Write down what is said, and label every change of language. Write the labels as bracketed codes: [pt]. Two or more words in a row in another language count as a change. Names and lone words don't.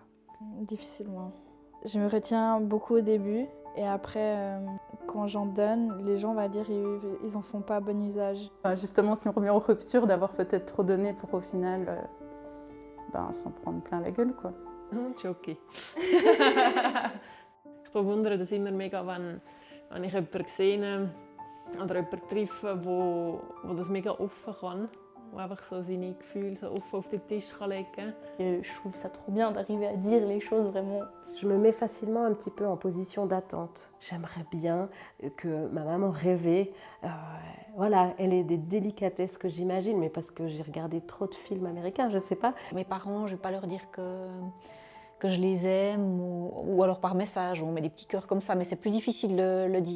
[fr] Difficilement. Je me retiens beaucoup au début et après, quand j'en donne, les gens, on va dire, ils en font pas bon usage. Justement, si on revient aux ruptures, d'avoir peut-être trop donné pour au final s'en prendre plein la gueule, quoi. Jockey. [de] Ich bewundere das immer mega, wenn ich jemanden sehe oder jemanden treffe, wo das mega offen kann, wo einfach so seine Gefühle so offen auf den Tisch kann legen kann. [fr] Et je trouve ça trop bien d'arriver à dire les choses vraiment. Je me mets facilement un petit peu en position d'attente. J'aimerais bien que ma maman rêvait. Voilà, elle ait des délicatesses que j'imagine, mais parce que j'ai regardé trop de films américains, je sais pas. Mes parents, je vais pas leur dire que je les aime ou alors par message, on met des petits cœurs comme ça, mais c'est plus difficile de le dire.